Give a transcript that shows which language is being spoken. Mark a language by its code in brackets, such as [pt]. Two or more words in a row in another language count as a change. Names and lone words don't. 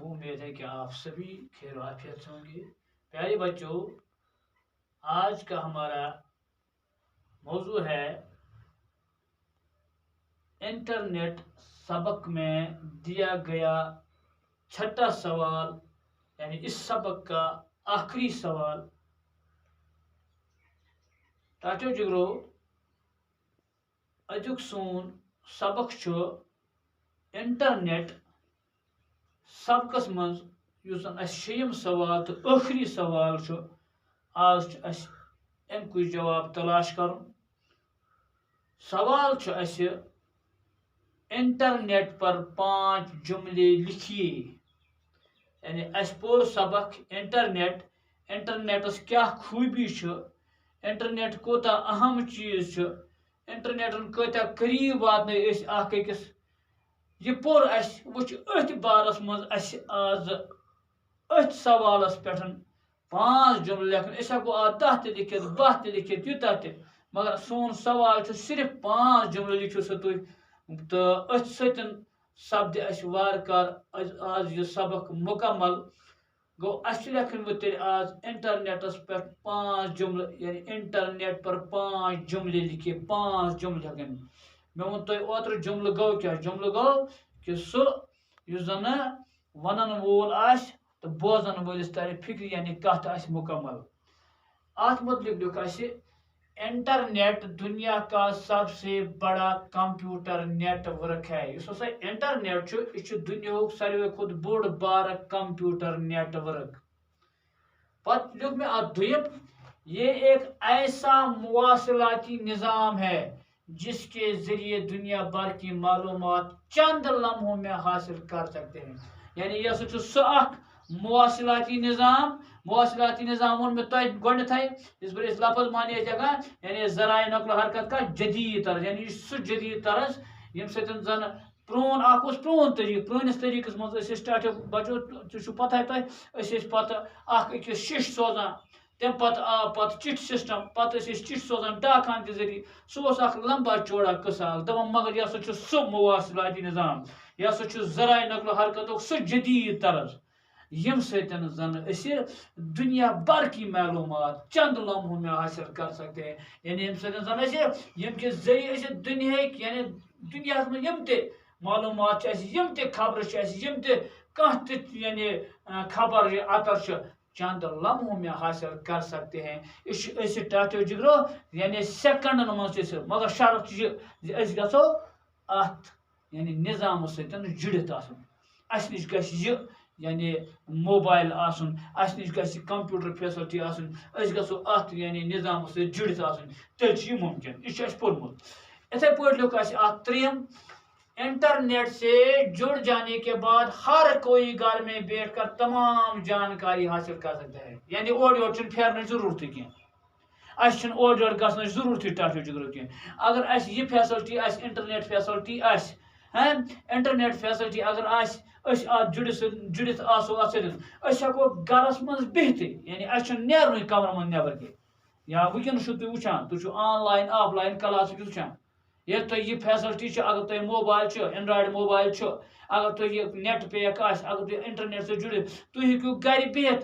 [ur] امید ہے کہ آپ سبھی خیر و عافیت سے ہوں گے۔ پیارے بچوں، آج کا ہمارا موضوع ہے انٹرنیٹ سبق میں دیا گیا چھٹا سوال، یعنی اس سبق کا آخری سوال۔ [ks] ٹاٹو جگرو اجک سون سبق چھو انٹرنیٹ سبقس من یُس زن اس شیٚیِم سوال تو ٲخری سوال چھُ، آز چھُ اَسہِ اَمکُے جواب تلاش کرُن۔ سوال چھُ اَسہِ [ur] انٹرنیٹ پر 5 جملے لکھیے، [ks] یعنی اَسہِ پوٚر سبق انٹرنیٹس کیٛاہ خوٗبی چھِ، انٹرنیٹ کوٗتاہ اہم چیٖز چھُ، انٹرنیٹن کۭتیٛاہ قریٖب واتنٲے أسۍ اکھ أکِس، یہ پوٚر اَسہِ وٕچھ أتھۍ بارس منٛز اَسہِ آز أتھۍ سوالس پٮ۪ٹھ 5 جملہٕ لیکھٕنۍ۔ أسۍ ہٮ۪کو اَتھ 10 تہِ لیکھِتھ، 12 تہِ لیکھِتھ، یوٗتاہ تہِ، مگر سون سوال چھُ صرف 5 جملہٕ لیکھِو سا تُہۍ، تہٕ أتھۍ سۭتۍ سپدِ اَسہِ وارٕ کارٕ آز یہِ سبق مُکمل۔ گوٚو اَسہِ چھِ لیکھٕنۍ وۄنۍ تیٚلہِ آز انٹرنیٹس پٮ۪ٹھ 5 جملہٕ، [ur] یعنی انٹرنیٹ پر 5 جملے لکھیے، 5 جملہٕ ہٮ۪کن۔ [ks] مےٚ ووٚن تۄہہِ اوترٕ جملہٕ گوٚو کیٛاہ؟ جملہٕ گوٚو کہِ سُہ یُس زن ونن وول آسہِ تہٕ بوزن وٲلِس ترِ فکرِ، یعنی کتھ آسہِ مکمل۔ اتھ متعلق لیوٚکھ اَسہِ [ur] انٹرنیٹ دنیا کا سب سے بڑا [en] computer network [ur] ہے۔ [ks] یُس ہسا انٹرنیٹ چھُ، یہِ چھُ دُنیاہُک ساروی کھۄتہٕ بوٚڑ بارٕ [en] computer network. [ks] پتہٕ لیوٚکھ مےٚ اتھ دوٚیِم، [ur] یہ ایک ایسا مواصلاتی نظام ہے جس کے ذریعے دنیا بھر کی معلومات چند لمحوں میں حاصل کر سکتے ہیں۔ [ks] یعنی یہ ہسا چھُ سُہ اکھ مواصلاتی نظام ووٚن مےٚ تۄہہِ گۄڈنیٚتھٕے یِژ پھِر أسۍ لفظ معنی ٲسۍ ہٮ۪کان، [ur] یعنی ذرائع نقل و حرکت کا جدید طرز، [ks] یعنی یہِ چھُ سُہ جدید طرز ییٚمہِ سۭتۍ زن پرٛون اکھ اوس پرٛون طریٖقہٕ، پرٛٲنِس طریٖقس منٛز ٲسۍ أسۍ ٹاٹھیو بچو تہِ چھُ پتہے تۄہہِ، أسۍ ٲسۍ پتہٕ اکھ أکِس شِش سوزان، تمہِ پتہٕ آو پتہٕ چِٹھِ سسٹم، پتہٕ ٲسۍ أسۍ چِٹھِ سوزان ڈاک کہِ ذریعہِ، سُہ اوس اکھ لمبا چوڑا قصہٕ اکھ، دپان مگر یہِ ہسا چھُ سُہ مواصلاتی نظام، یہِ ہسا چھُ ذرائع نقل و حرکتُک سُہ جدید طرز ییٚمہِ سۭتۍ زن أسۍ [ur] دنیا بھر کی معلومات چند لمحوں میں حاصل کر سکتے ہیں، [ks] یعنی ییٚمہِ سۭتۍ زن أسۍ ییٚمہِ کہِ ذٔریعہِ أسۍ دُنیہٕکۍ، یعنی دُنیاہس منٛز یِم تہِ معلوٗمات چھِ اَسہِ، یِم تہِ خبرٕ چھِ اَسہِ، یِم تہِ کانٛہہ تہِ یعنی خبر یا اطر چھِ، [ur] چند لمحوں میں حاصل کر سکتے ہیں۔ [ks] یہ چھُ أسۍ ٹاٹو جگرو یعنی سیکنڈن منٛز چھِ أسۍ، مگر شرط چھِ یہِ زِ أسۍ گژھو اتھ یعنی نظامس سۭتۍ جُڑِتھ آسُن۔ اَسہِ نِش گژھِ یہِ یعنی موبایل آسُن، اَسہِ نِش گژھِ [en] computer facility [ks] آسٕنۍ، أسۍ گژھو اتھ یعنی نظامس سۭتۍ جُڑِتھ آسٕنۍ، تیٚلہِ چھُ یہِ ممکن۔ یہِ چھُ اَسہِ پوٚرمُت۔ اِتھے پٲٹھۍ لیوٚکھ اَسہِ اتھ ترٛیٚیِم، [ur] انٹرنیٹ سے جڑ جانے کے بعد ہر کوئی گھر میں بیٹھ کر تمام جانکاری حاصل کر سکتا ہے، [ks] یعنی اور یور چھُنہٕ پھیرنٕچ ضروٗرتٕے کینٛہہ، اَسہِ چھُنہٕ اور یور گژھنٕچ ضروٗرتٕے ٹاٹو جگرو کینٛہہ۔ اگر اَسہِ یہِ فیسلٹی آسہِ، [en] internet facility [ks] آسہِ، [en] internet facility [ks] اگر آسہِ، أسۍ اتھ جُڑِتھ آسو اتھ سۭتۍ، أسۍ ہٮ۪کو گرس منٛز بِہتھٕے، یعنی اَسہِ چھُنہٕ نیرنُے کمرٕ منٛز نٮ۪بر کینٛہہ، یا وٕنکٮ۪نس چھِو تُہۍ وٕچھان، تُہۍ چھِو [en] online offline class [ks] وٕچھان، ییٚلہِ تۄہہِ یہِ فیسلٹی چھِ، اگر تۄہہِ موبایل چھُ، [en] Android mobile [ks] چھُ، اگر تۄہہِ یہِ [en] net pack [ks] آسہِ، اگر تُہۍ انٹرنیٹ سۭتۍ جُڑِتھ، تُہۍ ہیٚکِو گرِ بِہِتھ۔